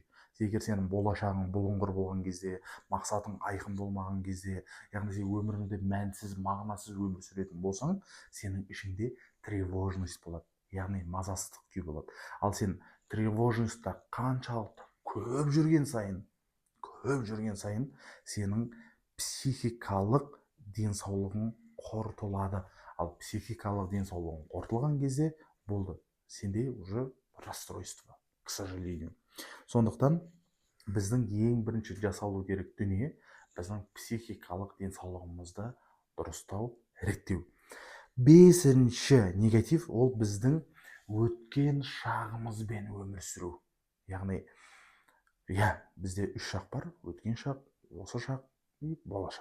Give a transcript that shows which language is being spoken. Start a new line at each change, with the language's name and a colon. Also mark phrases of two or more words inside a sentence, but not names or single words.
Kazakh: Егер сенің болашағың бұлыңғыр болған кезде, мақсатың айқын болмаған кезде, яғни сен өміріңде мәнсіз, мағынасыз өмір сүретін болсаң, сенің ішіңде тревожность болады, яғни мазасыздық күй болады. Ал сен тревожностьта қаншалықты көп жүрген сайын сенің психикалық денсаулығың қорытылады. Ал психикалық денсаулығың қорытылған кезде болды, сенде
Russian: уже расстройство, к сожалению.
Kazakh: Сондықтан біздің ең бірінші жасалу керек дүние біздің психикалық денсаулығымызды дұрыстау, реттеу. Бесінші негатив, ол біздің өткен шағымызбен өмір сүру. Яғни, бізде 3 шақ бар: өткен шақ, осы шақ и болашақ.